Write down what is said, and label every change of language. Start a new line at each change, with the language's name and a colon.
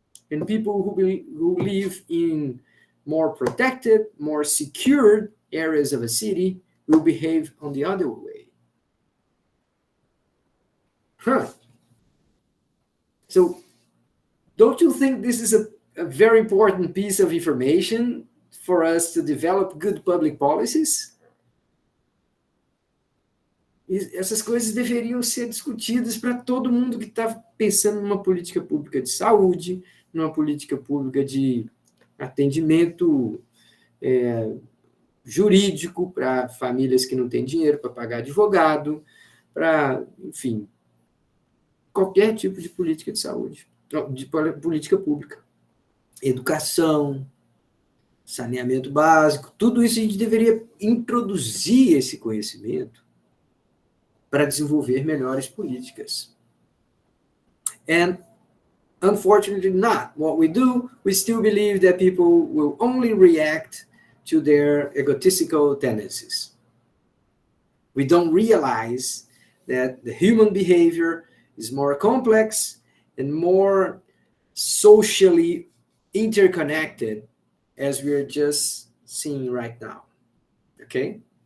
English: And people who live in more protected, more secured areas of a city will behave on the other way. So don't you think this is a very important piece of information for us to develop good public policies?
Portuguese: Essas coisas deveriam ser discutidas para todo mundo que está pensando numa política pública de saúde, numa política pública de atendimento jurídico para famílias que não têm dinheiro para pagar advogado, para, enfim, qualquer tipo de política de saúde, de política pública. Educação, saneamento básico, tudo isso a gente deveria introduzir esse conhecimento para desenvolver melhores políticas.
English: And unfortunately not. What we do, we still believe that people will only react to their egotistical tendencies. We don't realize that the human behavior is more complex and more socially interconnected, as we're just seeing right now. Okay?